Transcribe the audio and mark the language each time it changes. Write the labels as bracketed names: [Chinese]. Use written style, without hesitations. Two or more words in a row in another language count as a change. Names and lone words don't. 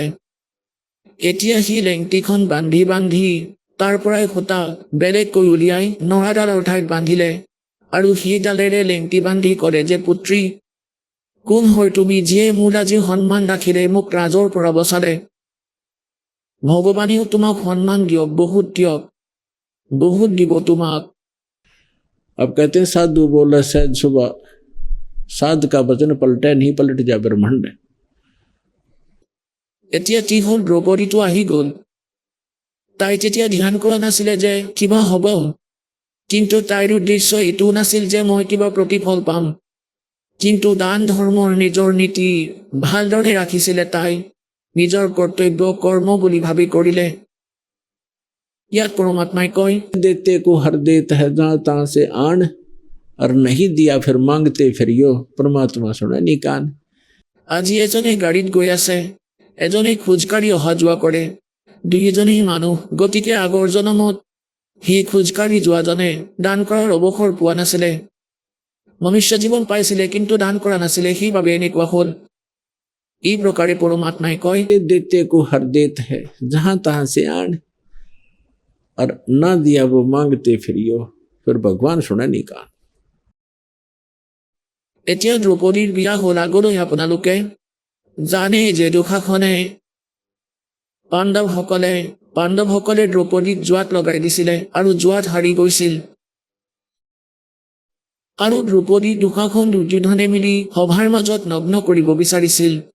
[Assamese] এতিয়া সি লেংটিখন বান্ধি তাৰ পৰাই সূতা বেলেগকৈ উলিয়াই নৰাডালৰ ঠাইত বান্ধিলে আৰু সেইডালেৰে লেংটি বান্ধি ক'লে যে পুত্ৰী, কোন হয় তুমি যিয়ে মোৰ আজি সন্মান ৰাখিলে, মোক ৰাজৰ পৰা বচালে। ভগৱানেও তোমাক সন্মান দিয়ক, বহুত দিয়ক, বহুত দিব তোমাক। [Hindi] अब कहते हैं साधु बोला सहज सुबह, साध का वचन पलटे नहीं पलट जा ब्रह्मांड। [Assamese] এতিয়া কি হ'ল, দ্ৰৌপদীটো আহি গ'ল। তাই তেতিয়া ধ্যান কৰা নাছিলে যে কিবা হ'ব, কিন্তু তাইৰ উদ্দেশ্য এইটোও নাছিল যে মই কিবা প্ৰতিফল পাম। কিন্তু দান ধৰ্মৰ নিজৰ নীতি ভালদৰে ৰাখিছিলে তাই। নিজৰ কৰ্তব্য কৰ্ম বুলি ভাবি কৰিলে। ইয়াত পৰমাত্মাই কয়, [Hindi] देते को हर देत है जहाँ तहाँ से आन, और नहीं दिया फिर मांगते फिरियो, परमात्मा सुने निकान। [Assamese] আজি এজনে গাড়ীত গৈ আছে, এজনে খোজকাঢ়ি অহা যোৱা কৰে। দুয়োজনেই মানুহ, গতিকে আগৰ জনমত সি খোজকাঢ়ি যোৱাজনে দান কৰাৰ অৱসৰ পোৱা নাছিলে। মনুষ্য জীৱন পাইছিলে, কিন্তু দান কৰা নাছিলে, সেইবাবে এনেকুৱা হ'ল। এই প্ৰকাৰে পৰমাত্মাই কয়, [Hindi] देते को हर देत है जहाँ तहाँ से आन, और ना दिया वो मांगते फिरियो, फिर भगवान सुने निकान। [Assamese] এতিয়া দ্ৰৌপদীৰ বিয়া হ'ল। আগলৈ আপোনালোকে জানে যে দুঃশাসনে পাণ্ডৱসকলে দ্ৰৌপদীক জুৱাত লগাই দিছিলে আৰু জুৱাত হাৰি গৈছিল। আৰু দ্ৰৌপদী দুঃশাসন দুৰ্যোধনে মিলি সভাৰ মাজত নগ্ন কৰিব বিচাৰিছিল।